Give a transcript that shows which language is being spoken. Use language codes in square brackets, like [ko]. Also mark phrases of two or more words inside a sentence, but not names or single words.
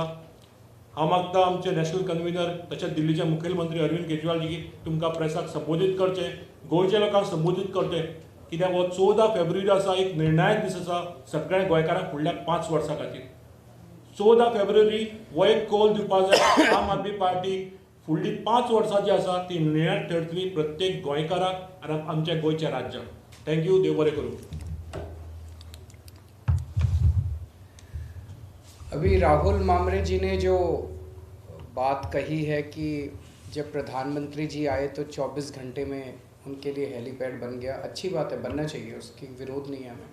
[kok] हांव मागता आमचे [en] national convener [kok] तशेंच दिल्लीचे मुखेलमंत्री अरविंद केजरीवाल जी तुमकां प्रेसाक संबोधीत करचें, गोंयच्या लोकांक संबोधीत करचें, कित्याक हो 14 फेब्रुवारी आसा, एक निर्णायक दीस आसा सगळ्या गोंयकारांक फुडल्या 5 वर्सां खातीर. 14 फेब्रुवारी हो एक कौल दिवपाक जाय आम आदमी पार्टी फुडलीं 5 वर्सां जी आसा ती निर्णायक ठरतली प्रत्येक गोंयकाराक आनी आमच्या गोंयच्या राज्याक. थँक्यू. देव बरें करूं. [hi] अभी राहुल मामरे जी ने जो बात कही है कि जब प्रधानमंत्री जी आए तो 24 घंटे में उनके लिए हेलीपैड बन गया, अच्छी बात है, बनना चाहिए, उसकी विरोध नहीं है हमें.